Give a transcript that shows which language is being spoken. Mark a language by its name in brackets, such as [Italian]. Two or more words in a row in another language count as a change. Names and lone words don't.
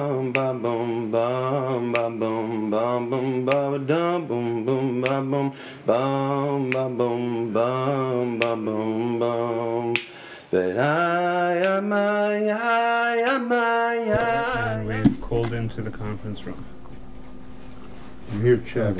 [English] ba boom bum ba boom bum boom ba dum boom boom ba boom bum ba boom bum ba boom bum. But And we've called into the conference room. I'm here chatting.